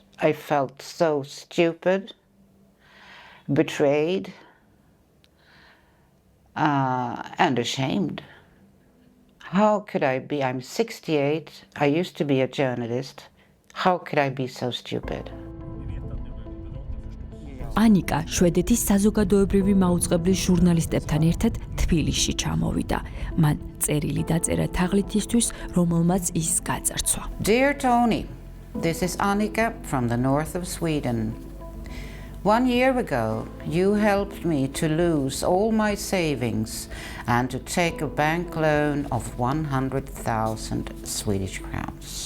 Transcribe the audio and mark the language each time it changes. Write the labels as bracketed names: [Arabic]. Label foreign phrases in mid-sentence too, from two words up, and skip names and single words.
[English] I felt so stupid, betrayed, and ashamed. How could I be? I'm 68. I used to be a journalist. How could I be so stupid? [Georgian] ანიკა შვედეთის საზოგადოებრივი მაუწყებლის ჟურნალისტებთან ერთად თბილისში ჩამოვიდა. მან წერილი დაწერა თაღლითისთვის, რომელმაც ის გაძარცვა. [English] Dear Tony, this is Annika from the north of Sweden. 1 year ago, you helped me to lose all my savings and to take a bank loan of 100,000 Swedish crowns.